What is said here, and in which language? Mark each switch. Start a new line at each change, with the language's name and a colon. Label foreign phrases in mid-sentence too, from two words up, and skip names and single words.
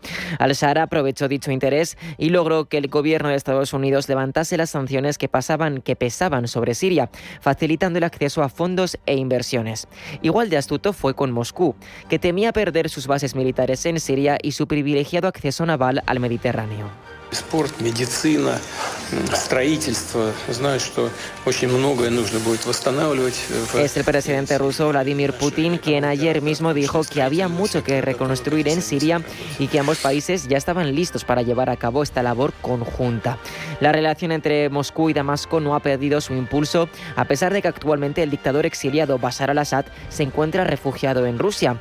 Spanish: Al-Shara aprovechó dicho interés y logró que el gobierno de Estados Unidos levantase las sanciones que pesaban sobre Siria, facilitando el acceso a fondos e inversiones. Igual de astuto fue con Moscú, que temía perder sus bases militares en Siria y su privilegiado acceso naval al Mediterráneo.
Russian: Спорт, медицина, строительство. Знаю, что очень многое нужно будет восстанавливать.
Spanish: Es el presidente ruso Vladimir Putin quien ayer mismo dijo que había mucho que reconstruir en Siria y que ambos países ya estaban listos para llevar a cabo esta labor conjunta. La relación entre Moscú y Damasco no ha perdido su impulso, a pesar de que actualmente el dictador exiliado Bashar al-Assad se encuentra refugiado en Rusia.